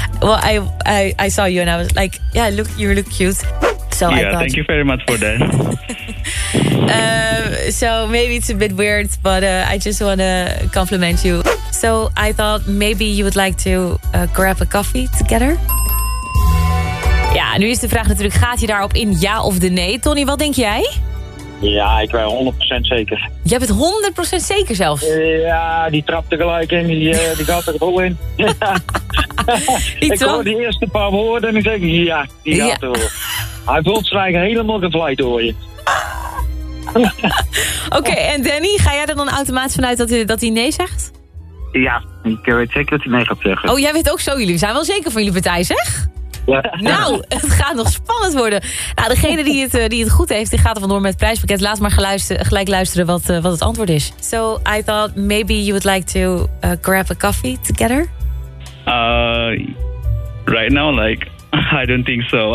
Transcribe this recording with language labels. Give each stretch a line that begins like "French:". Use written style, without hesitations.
English: Well, I saw you and I was like, yeah, you look cute. So yeah, I thought, thank you very much for that. So maybe it's a bit weird, but I just want to compliment you. So I thought maybe you would like to grab a coffee together.
Dutch: Ja, nu is de vraag natuurlijk, gaat hij daarop in ja of de nee? Tony, wat denk jij? Ja, ik ben 100% zeker. Je hebt het 100% zeker zelfs? Ja, die trapte gelijk in, die gaat er vol in. Ik hoor die eerste paar woorden en ik zeg, ja, die gaat er wel. Hij voelt zich helemaal gevleid, hoor je. Oké, en Danny, ga jij er dan automatisch vanuit dat hij nee zegt? Ja, ik weet zeker dat hij nee gaat zeggen. Oh, jij weet ook zo, jullie zijn wel zeker van jullie partij, zeg? Ja. Nou, het gaat nog spannend worden. Nou, degene die het goed heeft, die gaat er vandoor met het prijspakket. Laat maar gelijk luisteren wat het antwoord is.
English: So, I thought maybe you would like to grab a coffee together? Right now, like, I don't think so.